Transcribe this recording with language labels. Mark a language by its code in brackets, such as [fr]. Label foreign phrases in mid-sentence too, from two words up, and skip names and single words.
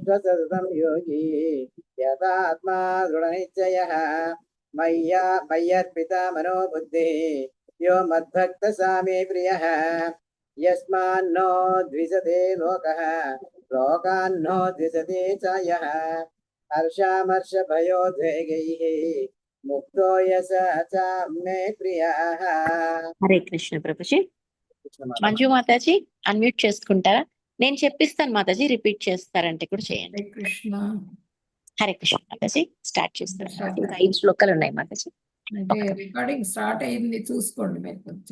[sa] सततं योगी यथात्मा दृढनिश्चयः मय्यर्पिता मनोबुद्धिः यो मद्भक्तः स मे प्रियः यस्मान्नो द्विषते लोकः लोकान्नो द्विषते च यः हर्षामर्षभयोद्वेगैः मुक्तो यस च मे प्रियः। [te] హరే కృష్ణ ప్రభుజీ. మంజు మాతాజీ అన్మ్యూట్ చేసుకుంటారా? నేను చెప్పిస్తాను మాతాజీ, రిపీట్ చేస్తారంటే కూడా చేయండి. కృష్ణ. హరే కృష్ణ మాతాజీ, స్టార్ట్ చేస్తారు. ఇంకా 5 శ్లోకాలు ఉన్నాయి మాతాజీ. అంటే [en] recording start [te] అయింది, చూసుకోండి మీరు కొంచెం.